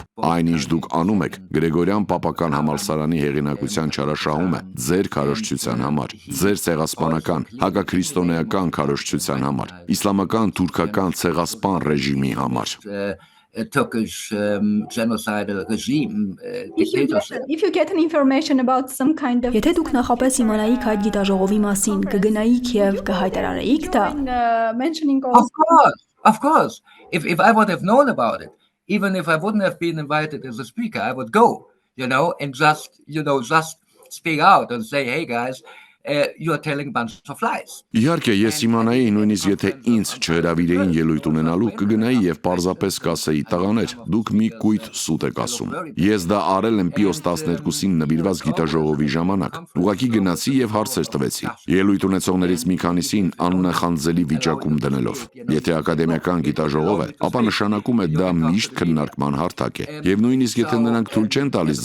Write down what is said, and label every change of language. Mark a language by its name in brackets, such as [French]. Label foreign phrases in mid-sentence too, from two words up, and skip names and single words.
[Armenian] այնինչ դուք անում եք Գրեգորյան Պապական համալսարանի հեղինակության չարաշահում է ձեր քարոզչության համար, ձեր ցեղասպանական, հակաքրիստոնեական քարոզչության համար, իսլամական թուրքական ցեղասպան ռեժիմի համար։ [English] A Turkish genocidal regime dictatorship. If you get an information about some kind of [Armenian] Եթե դուք նախապես իմանայիք այդ գիտաժողովի մասին, կգնայիք եւ կհայտարարեիք դա։ [English] mentioning Of course. If I would have known about it, even if I wouldn't have been invited as a speaker, I would go, and just speak out and say, hey guys, you are telling a bunch of lies. [Armenian] Իհարկե, ես իմանայի նույնիսկ եթե ինձ չհրավիրեին ելույթ ունենալու, կգնայի եւ պարզապես կասեի տղաներ, դուք մի կույտ սուտ եք ասում։ Ես դա արել եմ Պիոս 12-ին նվիրված գիտաժողովի ժամանակ։ Ուղղակի գնացի եւ հարցեր տվեցի։ Ելույթ ունեցողներից մի քանիսին աննախանձելի վիճակում դնելով։ Եթե ակադեմիական գիտաժողով է, ապա նշանակում է դա միշտ քննարկման հարթակ է։ Եվ նույնիսկ եթե նրանք թույլ չեն տալիս